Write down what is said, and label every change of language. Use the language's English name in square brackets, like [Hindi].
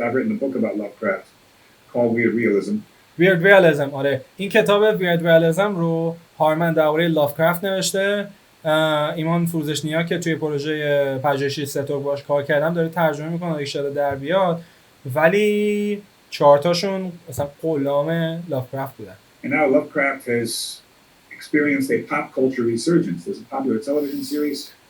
[English] I've written a book about Lovecraft called Weird Realism. Weird Realism. [Persian] آره، این کتاب Weird Realism رو هارمن درباره لافکرافت نوشته. ایمان فروزشنیا که توی پروژه پژوهشی ستوگ باش کار کردم داره ترجمه میکنه، ان شاءالله در بیاد، ولی 4 تاشون مثلا غلام لافکرافت بودن. [English] And now Lovecraft has experienced a pop culture resurgence. There's a popular television series.